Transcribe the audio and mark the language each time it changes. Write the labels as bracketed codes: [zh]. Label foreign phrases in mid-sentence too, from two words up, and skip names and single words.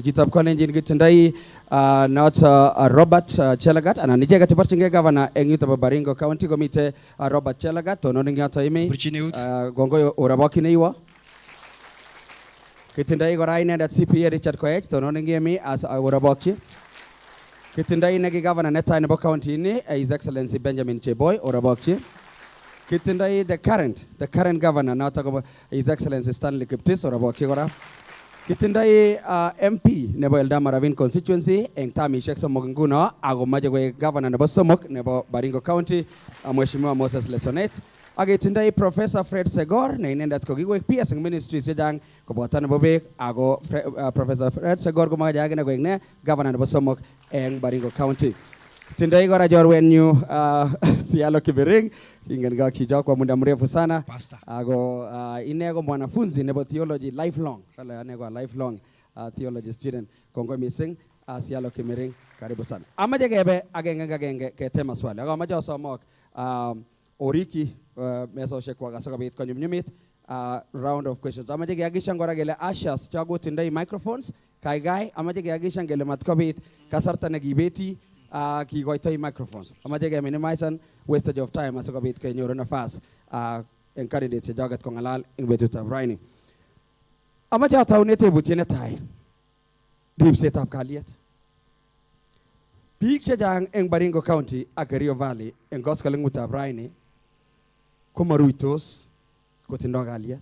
[kln] Chitab Kalenjin kitindoi noto Robert Chelagat anan icheket cheborchingei governor en yuto bo Baringo County komite Robert Chelagat tonon eng yoto imi kongoi orabokine iwo. Kitindoi kora inendet CPA Richard Koech tonon eng imi as orabokchi. Kitindoi neki governor netai nebo county ini His Excellency Benjamin Cheboy orabokchi. Kitindoi [en] the current governor [kln] noto ko His Excellency Stanley Kiptis orabokchi kora. Kitindoi MP nebo Eldama Ravine constituency eng tamishek somok nguno ako mache koek governor nebo somok nebo Baringo County Mheshimiwa Moses Lesonet. Ak kitindoi Professor Fred Segor ne inendet ko kikoek PS eng ministries chechang koboto nebo beek ako Professor Fred Segor komache akine koek ne governor nebo somok eng Baringo County. Tindoi kora jorwenyu Sialo Kibering ingen kak chicho [sw] kwa muda mrefu sana [kln] ako ine ko mwanafunzi nebo [en] theology lifelong [kln] kale ane kwa [en] lifelong theology student [kln] kongoi mising Sialo Kibering [sw] karibu sana. [kln] Amache kebe agenge ketema swali ako amache osomok oriki mesoshek kwa asikobit konyumnyumit [en] round of questions. [kln] Amache kehakikishan kora kele ushers chakotindoi microphones kaikai amache kehakikishan kele matkobit kasarta nekibeti kikoitoi microphones. Amache ke [en] minimize wastage of time [kln] asikobit kenyoru nafas en candidates chechoket kong'alal eng betutab raini. Amache ataune tebutiet netai ripsetab kalyet. Biik chechang eng Baringo County ak Kerio Valley eng koskoleng'utab raini komaruitos kotindoi kalyet.